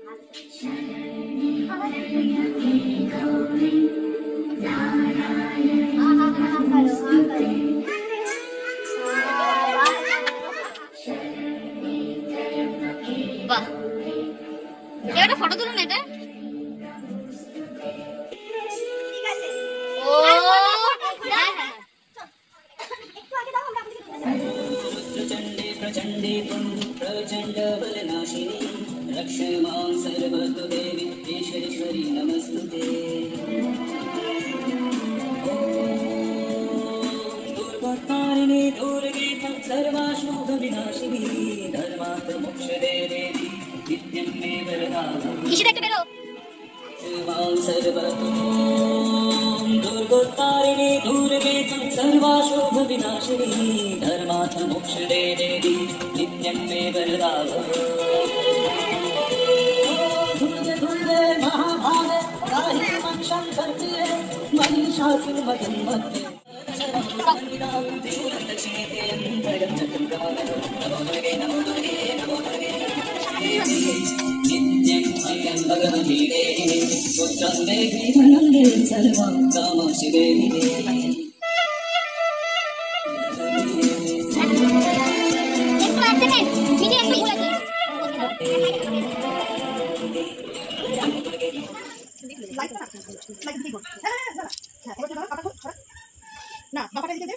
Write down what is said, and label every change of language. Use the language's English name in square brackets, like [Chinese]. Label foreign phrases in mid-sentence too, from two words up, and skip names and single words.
[Bangla] বাহ, একটা ফটো তুলুন এটা। ও হ্যাঁ হ্যাঁ, একটু আগে দাও, আমরা [Sanskrit] प्रचंडे प्रचंडे तुम प्रचंड बलनाशिनी रक्षमां सर्वतो देवी ईश्वरी नमस्तुते। दुर्गतारिणी दुर्गे सर्वाशुभ विनाशिनी धर्मार्थ मोक्षदे देवी नित्यं मे वरदानं। [Bangla] কিসে দেখতে বেরো? [Sanskrit] दुर्गोत्तारिणी दुर्गे सर्वाशुभ विनाशिनी धर्मार्थ मोक्षदे देवी नित्यं मे वरदानं। दुर्गे दुर्गे महाभागे गाहि मंशं कर्तये महिषासुर मदं मध्य नित्यं अयं भगवती देवी पुत्रं देवी वरदे सर्वं कामाक्षि देवी [Bangla] একটু আসতে নেন, মিঠি একটু বলেছে। না বাবাটা দিকে দে।